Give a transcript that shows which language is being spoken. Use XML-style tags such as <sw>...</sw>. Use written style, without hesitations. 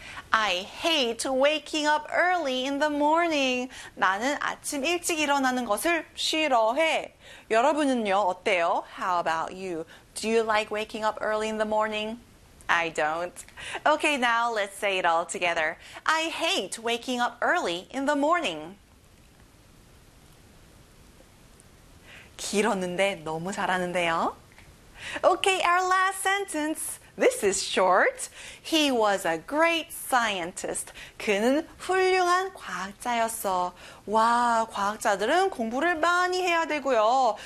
<en>I hate waking up early in the morning.</en> <ko>나는 아침 일찍 일어나는 것을 싫어해. 여러분은요, 어때요?</ko> <en>How about you? Do you like waking up early in the morning? I don't. Okay, now let's say it all together. I hate waking up early in the morning.</en> <ko>길었는데 너무 잘하는데요?</ko> <en>Okay, our last sentence. This is short. He was a great scientist.</en> <ko>그는 훌륭한 과학자였어. 와, 과학자들은 공부를 많이 해야 되고요.</ko>